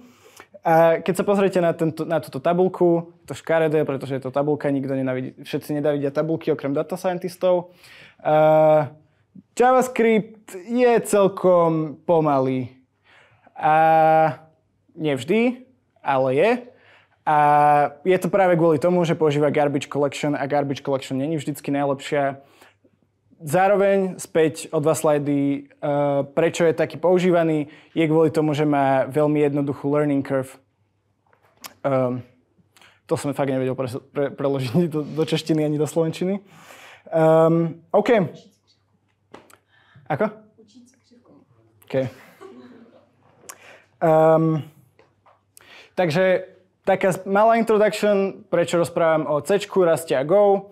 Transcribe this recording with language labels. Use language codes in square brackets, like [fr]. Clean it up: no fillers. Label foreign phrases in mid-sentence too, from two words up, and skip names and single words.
[sk] A keď sa pozriete na túto tabuľku, to škaredé, pretože je to tabuľka, všetci nenávidia tabuľky okrem [en] data scientistov. [sk] JavaScript je celkom pomalý. A nevždy, ale je. A je to práve kvôli tomu, že používa [en] garbage collection [sk] a [en] garbage collection [cs] není vždycky [sk] najlepšia. Zároveň späť o 2 slajdy, prečo je taký používaný, je kvôli tomu, že má veľmi jednoduchú [en] learning curve. [sk] To som fakt nevedel preložiť do češtiny ani do slovenčiny. OK. Ako? OK. Takže taká malá introduction, prečo rozprávam o C, Ruste a Go.